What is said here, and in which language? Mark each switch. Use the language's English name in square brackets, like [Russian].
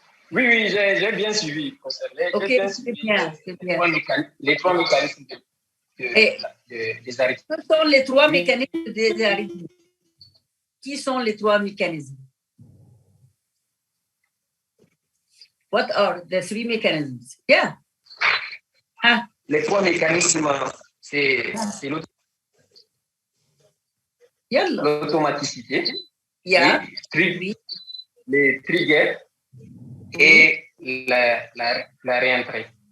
[French] Oui, j'ai bien suivi, professeur. Ok, c'est bien. Les trois mécanismes des arythmies. Ce sont les trois mécanismes des arythmies. Qui sont les trois mécanismes? [English] What are the three mechanisms? Yeah. Ah. [French] Les trois mécanismes, c'est l'automaticité, [English] yeah. [French] les triggers et la réentrée.